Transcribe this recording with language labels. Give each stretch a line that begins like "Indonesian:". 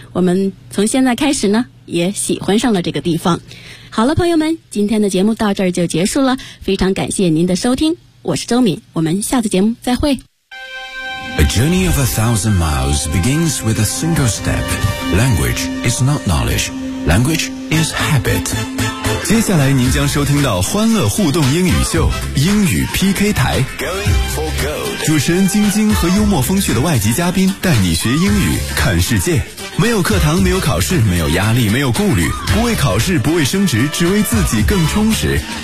Chinese: 我们从现在开始呢，也喜欢上了这个地方。好了，朋友们，今天的节目到这儿就结束了。非常感谢您的收听，我是周敏，我们下次节目再会。
English: A journey of 1,000 miles begins with a single step. Language is not knowledge. Language is habit.
Chinese: 接下来您将收听到欢乐互动英语秀，英语 PK 台。主持人晶晶和幽默风趣的外籍嘉宾带你学英语看世界，没有课堂，没有考试，没有压力，没有顾虑，不为考试，不为升职，只为自己更充实。